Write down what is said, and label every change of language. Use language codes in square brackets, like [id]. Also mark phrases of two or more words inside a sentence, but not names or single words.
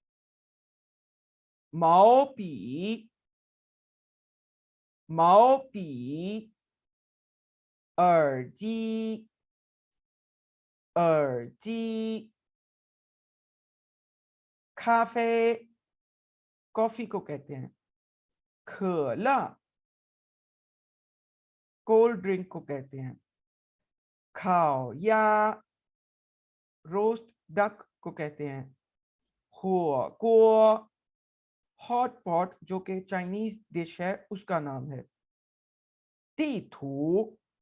[zh] 毛笔，毛笔，耳机，耳机，咖啡 [hi] कॉफी को कहते हैं, [zh] 可乐 [en] cold drink [hi] को कहते हैं, 烤鸭 [en] roast duck [hi] को कहते हैं, 火锅 [en] hot pot [hi] जो कि [en] Chinese dish [hi] है उसका नाम है, [zh] 地图